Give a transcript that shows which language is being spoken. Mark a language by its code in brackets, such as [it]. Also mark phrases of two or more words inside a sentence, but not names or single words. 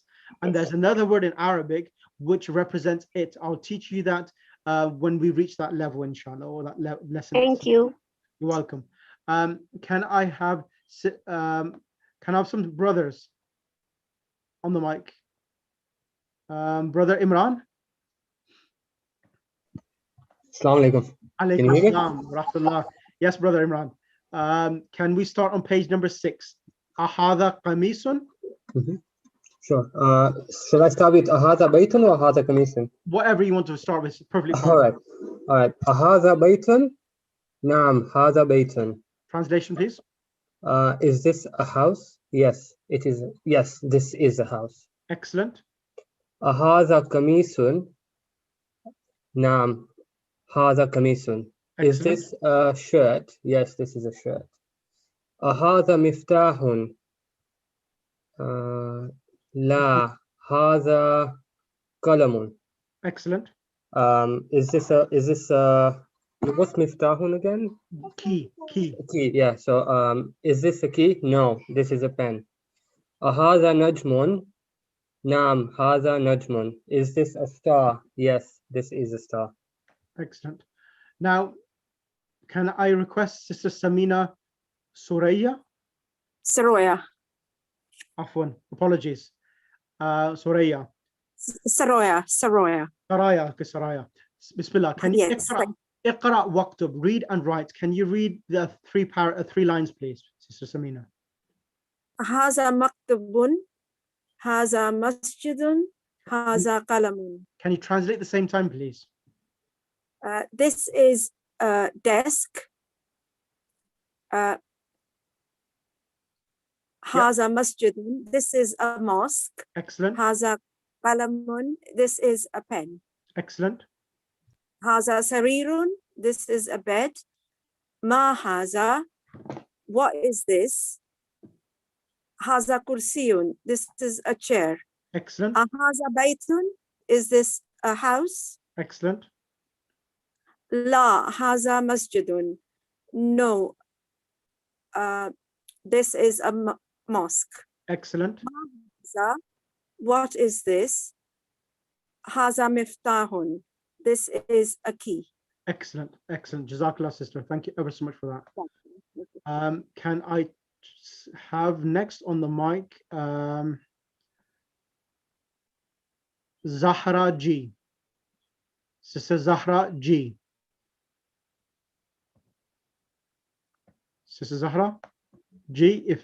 [en] And there's another word in Arabic which represents it. I'll teach you that when we reach that level, inshallah, or that lesson. Thank you. You're welcome. Can I have some brothers on the mic? Brother Imran. [ar] السلام عليكم. عليكم السلام، رحمة الله. [en] Yes, brother Imran. Can we start on page number 6? [ar] أهذا قميص. [en] Sure. Should I start with [ar] أهذا بيت [en] or [ar] أهذا قميص? [en] Whatever you want to start with, perfectly fine. All right. [ar] أهذا بيت. نعم، هذا بيت. [en] Translation, please. Is this a house? Yes, it is. Yes, this is a house. Excellent. [ar] أهذا قميص. نعم, هذا قميص. [en] Is this a shirt? Yes, this is a shirt. [ar] أهذا مفتاح. لا، هذا قلم. [en] Excellent. Is this what's miftahun again? Key. Key, yeah. So is this a key? No, this is a pen. [ar] أهذا نجم. نعم, هذا نجم. [en] Is this a star? Yes, this is a star. Excellent. Now, can I request Sister Samina Soraya? Saroya. Afwan, apologies. Soraya. Saroya. Saraya. Okay, Saraya. Bismillah. Can you [ar] اقرأ واكتب, [en] read and write. Can you read the three lines, please, Sister Samina? [ar] هذا مكتب. هذا مسجد. هذا قلم. [en] Can you translate at the same time, please? This is a desk. [ar] هذا مسجد. [en] This is a mosque. Excellent. [ar] هذا قلم. [en] This is a pen. Excellent. [ar] هذا سرير. [en] This is a bed. [ar] ما هذا. [en] What is this? [ar] هذا كرسي. [en] This is a chair. Excellent. [ar] هذا بيت. [en] Is this a house? Excellent. [ar] لا هذا مسجد. No. [en] This is a mosque. Excellent. Haza. What is this? [ar] هذا مفتاح. [en] This is a key. Excellent. Jazakallah, sister. Thank you ever so much for that. Can I have next on the mic Zahra G. Sister Zahra G. Sister Zahra G.